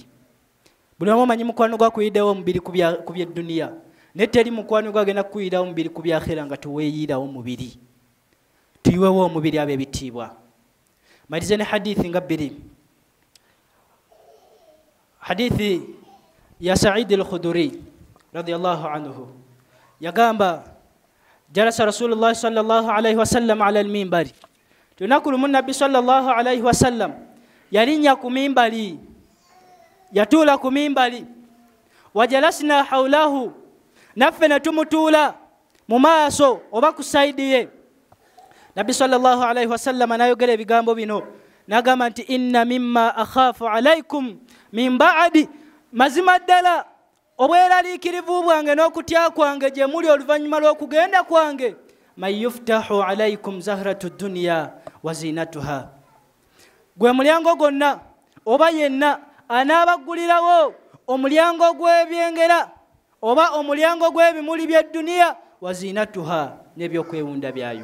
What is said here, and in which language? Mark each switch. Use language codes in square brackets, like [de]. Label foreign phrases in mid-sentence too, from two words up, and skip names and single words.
[lg] Buli omu amanyi mukwano gwakuyiddewo omubiri ku by'edduniya, naye teri mukwano gwagenda kuyirawo omubiri ku byakhera nga tuweeyirawo omubiri. Tuyiwewo omubiri ab'ebitiibwa. Malize ne hadithi nga bbiri. Hadithi ya [ar] Sa'id al-Khudri رضي الله عنه yagamba جلس رسول الله صلى الله عليه وسلم على المنبر. [lg] Lunaku lumu Nabbi [ar] صلى الله عليه وسلم [lg] yalinnya ku mimbali, yatuula ku mimbali. [ar] وجلسنا حوله, [lg] naffe ne tumutuula mu maaso oba ku sayidi ye. Nabbi [ar] صلى الله عليه وسلم [lg] n'ayogera ebigambo bino n'agamba nti [ar] إن مما أخاف عليكم من بعدي, [lg] mazima ddala obweraliikirivu bwange n'okutya kwange gye muli oluvannyuma lw'okugenda kwange, [ar] من يفتح عليكم زهرة الدنيا وزينتها, [lg] gwe mulyango gwonna oba yenna anaabagulirawo omulyango gw'ebyengera oba omulyango gw'ebimuli by'edduniya [ar] وزينتها, [lg] n'ebyokwewunda byayo.